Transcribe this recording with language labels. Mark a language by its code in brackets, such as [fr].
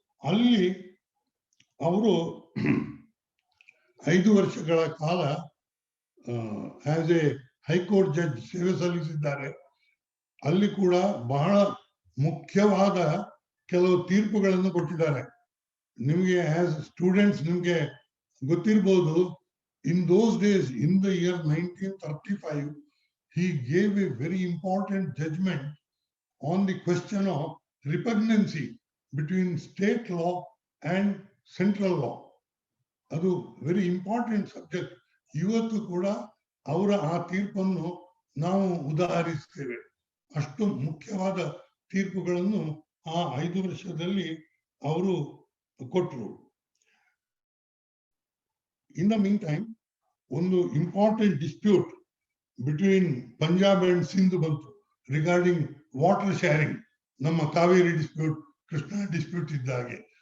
[kn] ಅಲ್ಲಿ ಅವರು 5 ವರ್ಷಗಳ ಕಾಲ ಆಸ್ ಎ ಹೈಕೋರ್ಟ್ ಜಡ್ಜ್ ಸೇವೆ ಸಲ್ಲಿಸಿದ್ದಾರೆ. ಅಲ್ಲಿ ಕೂಡ ಬಹಳ ಮುಖ್ಯವಾದ ಕೆಲವು ತೀರ್ಪುಗಳನ್ನು ಕೊಟ್ಟಿದ್ದಾರೆ. ನಿಮಗೆ ಆಸ್ ಸ್ಟೂಡೆಂಟ್ಸ್ ನಿಮ್ಗೆ ಗೊತ್ತಿರ್ಬೋದು, [en] In those days in the year 1935 he gave a very important judgment on the question of repugnancy between state law and central law. ಅದು very important subject. [kn] ಇವತ್ತು ಕೂಡ ಅವರ ಆ ತೀರ್ಪನ್ನು ನಾವು ಉದಾಹರಿಸ್ತೇವೆ. ಅಷ್ಟು ಮುಖ್ಯವಾದ ತೀರ್ಪುಗಳನ್ನು ಆ 5 ವರ್ಷದಲ್ಲಿ ಅವರು ಕೊಟ್ಟರು. [en] in the mean time [kn] ಒಂದು important dispute between Punjab and Sindh ಬಂತು ರಿಗಾರ್ಡಿಂಗ್ ವಾಟರ್ ಶೇರಿಂಗ್, ನಮ್ಮ ಕಾವೇರಿ ಡಿಸ್ಪ್ಯೂಟ್, ಕೃಷ್ಣಾ ಡಿಸ್ಪ್ಯೂಟ್ ಇದ್ದಾಗೆ.